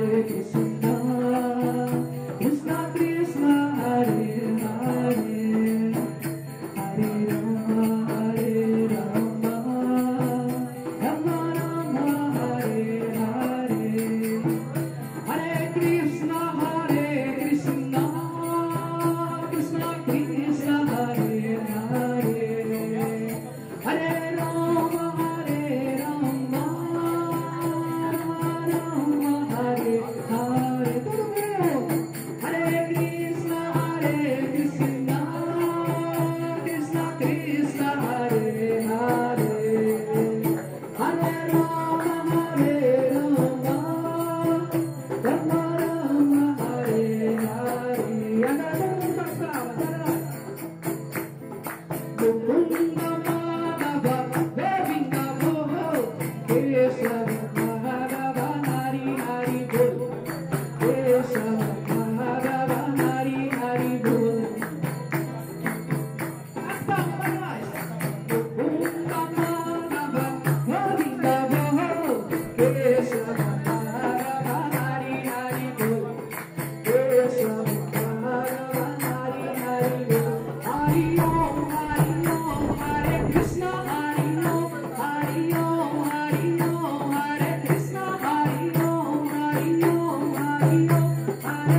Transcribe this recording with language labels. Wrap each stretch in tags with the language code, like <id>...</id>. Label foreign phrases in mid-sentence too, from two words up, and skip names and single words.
<sa>कृष्ण कृष्ण, हरे हरे, हरे राम, हरे राम, राम राम, हरे हरे, हरे कृष्ण, कृष्ण कृष्ण, हरे हरे, हरे राम, हरे राम, राम राम, हरे हरे,</sa> <pt>todo mundo.</pt> <sa>हरे कृष्ण, कृष्ण कृष्ण, हरे हरे, हरे राम, हरे राम, राम राम, हरे हरे.</sa> <pt>Agora todo mundo faz palmas, vai lá.</pt> <sa>गोकुन्द माधव, गोविन्द मोहो, केशव माधव, हरि हरि बोल, केशव माधव, हरि हरि बोल.</sa> <pt>As palmas para nós.</pt> <sa>गोकुन्द माधव, गोविन्द मोहो, केशव माधव, हरि हरि बोल, केशव माधव, हरि हरि बोल. हरि ॐ, हरि ॐ, हरे कृष्ण, हरि ॐ, हरि ॐ, हरि ॐ, हरे कृष्ण, हरि ॐ, हरि ॐ, हरि ॐ, हरे</sa>